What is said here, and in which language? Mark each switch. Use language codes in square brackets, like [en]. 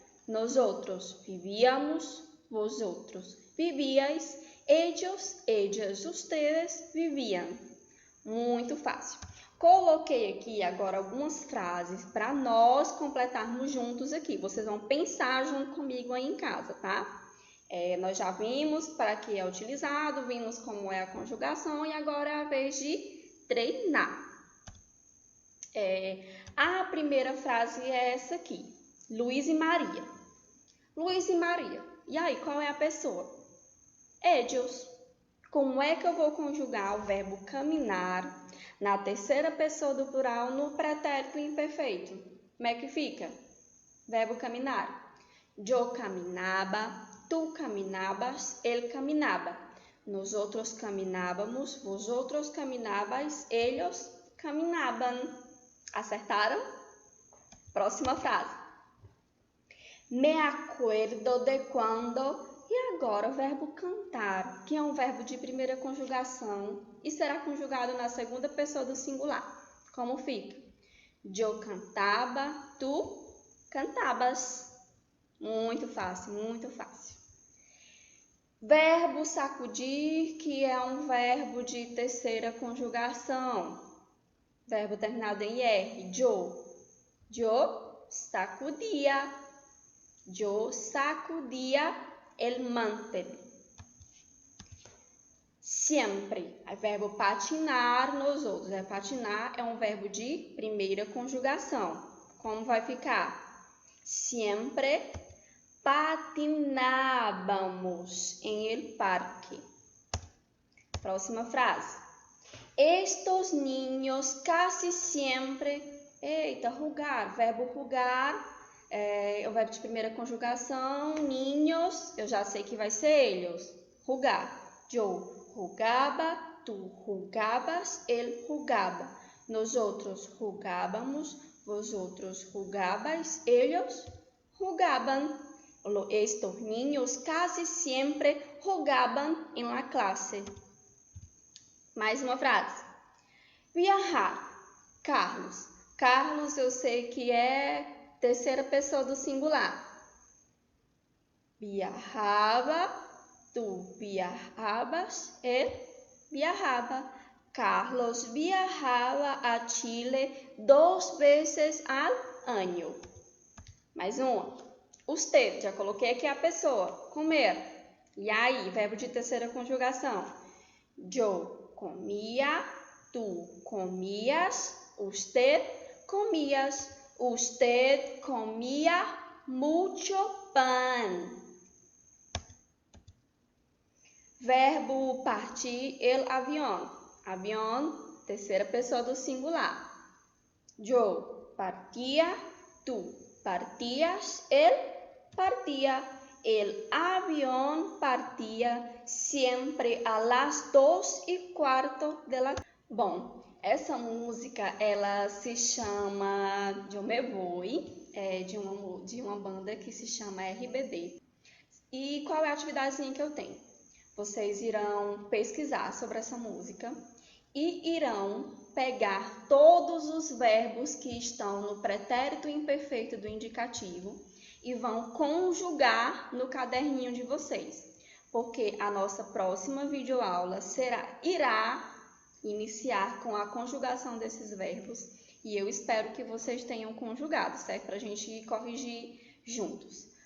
[es] Nosotros vivíamos, vosotros vivíais, ellos, ellas, ustedes viviam. [pt] Muito fácil. Coloquei aqui agora algumas frases para nós completarmos juntos aqui. Vocês vão pensar junto comigo aí em casa, tá? Nós já vimos para que é utilizado, vimos como é a conjugação e agora é a vez de treinar. A primeira frase é essa aqui. Luiz e Maria. Luiz e Maria. E aí, qual é a pessoa? Ellos. Como é que eu vou conjugar o verbo caminhar na terceira pessoa do plural no pretérito imperfeito? Como é que fica? Verbo caminhar. Eu caminaba, tu caminabas, ele caminaba. [es] Nosotros caminávamos, vosotros caminabais, ellos caminaban. [pt] Acertaram? Próxima frase. [es] Me acuerdo de [pt] quando... E agora o verbo cantar, que é um verbo de primeira conjugação e será conjugado na segunda pessoa do singular. Como fica? Eu cantava, tu cantabas. Muito fácil, muito fácil. Verbo sacudir, que é um verbo de terceira conjugação. Verbo terminado em R. Eu sacudia. [es] Eu sacudia el mantel. [pt] Sempre. É verbo patinar nos outros. Patinar é um verbo de primeira conjugação. Como vai ficar? [es] Siempre patinábamos en el parque. [pt] Próxima frase. [es] Estos niños casi siempre... [pt] Eita, rugar. Verbo rugar é o verbo de primeira conjugação. Niños, eu já sei que vai ser ellos. Rugar. Eu rugaba, tu rugabas, ele rugaba. [es] Nosotros rugábamos, vosotros rugabais, ellos rugaban. Estos niños casi siempre rugaban en la clase. [pt] Mais uma frase. Viajar. Carlos. Carlos eu sei que é terceira pessoa do singular. Viajaba, tu viajabas, ele viajaba. [es] Carlos viajaba a Chile 2 veces al año. [pt] Mais uma. Usted, já coloquei aqui a pessoa. Comer. E aí, verbo de terceira conjugação. Eu comia, tu comias, usted comías. [es] Usted comía mucho pan. [pt] Verbo partir, el avión. Avión, terceira pessoa do singular. Eu partia, tu partías, él partía. [es] El avión partía siempre a las 2:15 de la... [pt] Bom, essa música, ela se chama Eu Me Voy, de uma banda que se chama RBD. E qual é a atividadezinha que eu tenho? Vocês irão pesquisar sobre essa música e irão pegar todos os verbos que estão no pretérito imperfeito do indicativo e vão conjugar no caderninho de vocês, porque a nossa próxima videoaula irá iniciar com a conjugação desses verbos e eu espero que vocês tenham conjugado, certo? Para a gente corrigir juntos.